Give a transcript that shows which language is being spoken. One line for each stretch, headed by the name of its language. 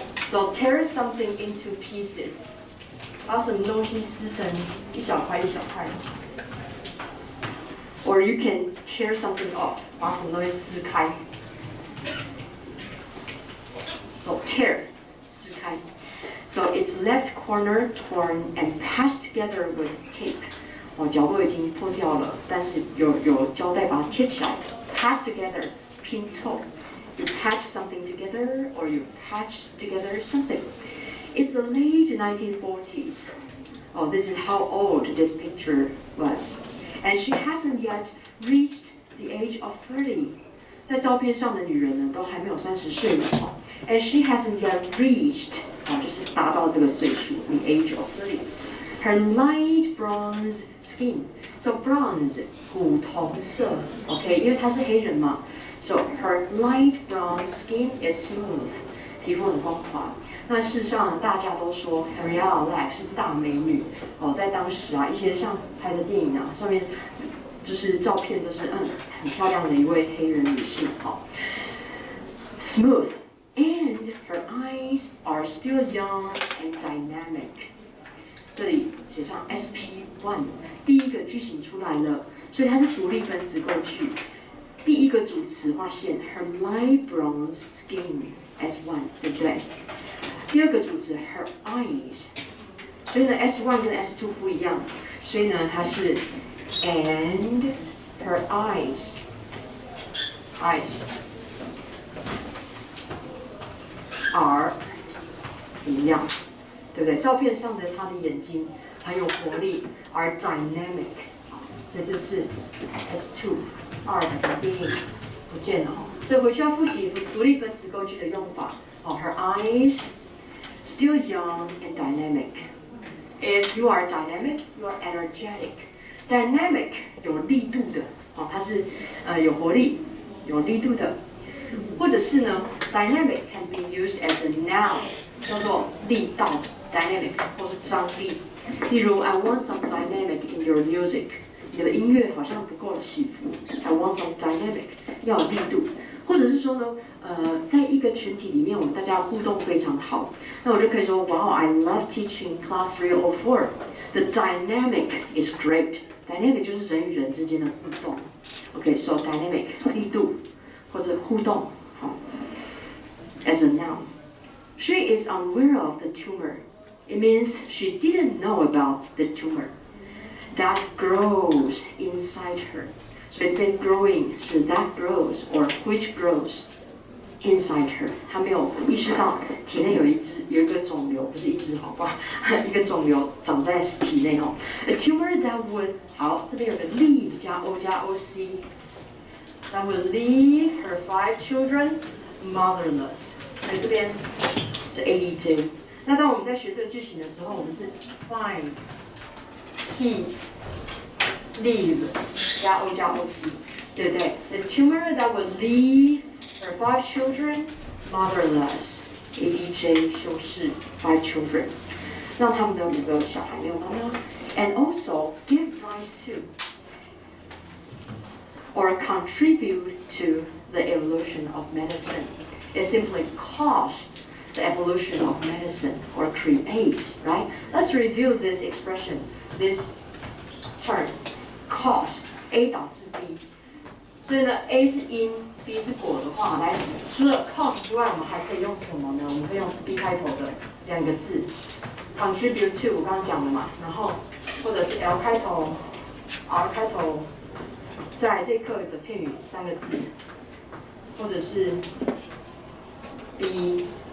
English: So tear something into pieces.
Chinese: 把什么东西撕成一小块一小块。
English: Or you can tear something off.
Chinese: 把什么东西撕开。
English: So tear,
Chinese: 撕开。
English: So its left corner torn and patched together with tape.
Chinese: 角落已经破掉了，但是有胶带把它贴起来。
English: Patch together,
Chinese: 拼凑。
English: You patch something together, or you patch together something. It's the late 1940s. Oh, this is how old this picture was. And she hasn't yet reached the age of 30.
Chinese: 在照片上的女人呢，都还没有30岁呢。
English: And she hasn't yet reached,
Chinese: 就是达到这个岁数
English: the age of 30. Her light bronze skin. So bronze,
Chinese: 古铜色 ，OK， 因为她是黑人嘛。
English: So her light brown skin is smooth.
Chinese: 皮肤很光滑。那事实上，大家都说 Henrietta Lacks 是大美女哦，在当时啊，一些像拍的电影啊，上面就是照片都是很漂亮的一位黑人女性，好 ，
English: smooth and her eyes are still young and dynamic。
Chinese: 这里写上 SP1， 第一个句型出来了，所以它是独立分词构句。第一个主词划线 ，
English: her light brown skin
Chinese: S1， 对不对？第二个主词
English: her eyes，
Chinese: 所以呢 S1 跟 S2 不一样，所以呢它是
English: and her eyes are
Chinese: 怎么样？对不对？照片上的她的眼睛很有活力 ，
English: are dynamic，
Chinese: 所以这是 S2。 are 的being 不见了哈，所以回去要复习独立分词构句的用法。
English: 哦 ，her eyes still young and dynamic. If you are dynamic, you are energetic.
Chinese: Dynamic 有力度的，哦，它是有活力、有力度的，或者是呢 ，
English: dynamic can be used as a noun，
Chinese: 叫做力道 dynamic 或是张力。例如
English: I want some dynamic in your music。
Chinese: 你的音乐好像不够起伏 ，
English: I want some dynamic，
Chinese: 要有力度，或者是说呢，在一个群体里面，我们大家互动非常好，那我就可以说 ，
English: Wow, I love teaching class 304. The dynamic is great. Dynamic
Chinese: 就是人与人之间的互动
English: ，OK，so dynamic
Chinese: 力度或者互动，好
English: ，as a noun. She is unaware of the tumor. It means she didn't know about the tumor.That grows inside her. So it's been growing. So that grows or which grows inside her.
Chinese: 她没有意识到体内有一个肿瘤，不是一只好不好？一个肿瘤长在体内哦。
English: A tumor that would
Chinese: 好，这边有个
English: leave 加 o 加 oc that would leave her 5 children motherless.
Chinese: 所以这边是 adj。那当我们在学这个句型的时候，我们是 find。He leave 加 o 加 oc， 对不对 ？
English: The tumor that would leave her 5 children motherless。
Chinese: adj 修饰
English: 5 children，
Chinese: 让他们的5个小孩没有妈妈。
English: And also give rise to or contribute to the evolution of medicine. It simply caused the evolution of medicine or create, right? Let's review this expression. This term cause A
Chinese: 导致 B， 所以呢 A 是因 B 是果的话，来除了 cause 之外，我们还可以用什么呢？我们可以用 B 开头的2个字
English: contribute to，
Chinese: 我刚刚讲了嘛，然后或者是 L 开头 R 开头，在这一课的片语3个字，或者是 B。